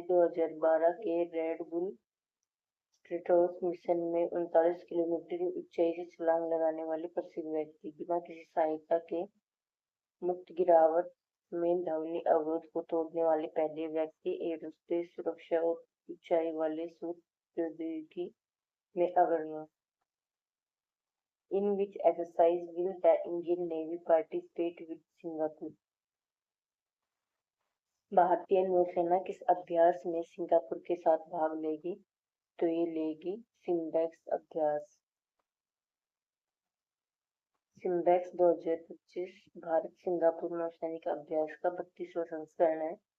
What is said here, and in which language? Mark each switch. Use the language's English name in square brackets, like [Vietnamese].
[Hindi] 2012 के red bull स्ट्रेटोस mission में 39 kilometre की ऊंचाई से छलांग लगाने वाले प्रसिद्ध व्यक्ति, बिना किसी सहायता के मुक्त गिरावट में ध्वनि अवरोध को तोड़ने वाले पहले व्यक्ति, एरोस्पेस सुरक्षा और ऊंचाई वाले सूट प्रौद्योगिकी में अग्रणी। [English] In which exercise will the Indian Navy participate with Singapore? [Hindi] भारतीय नौसेना किस अभ्यास में सिंगापुर के साथ भाग लेगी? तो ये लेगी सिम्बेक्स अभ्यास। सिम्बेक्स 2025 भारत सिंगापुर नौसैनिक अभ्यास का 32वां संस्करण है।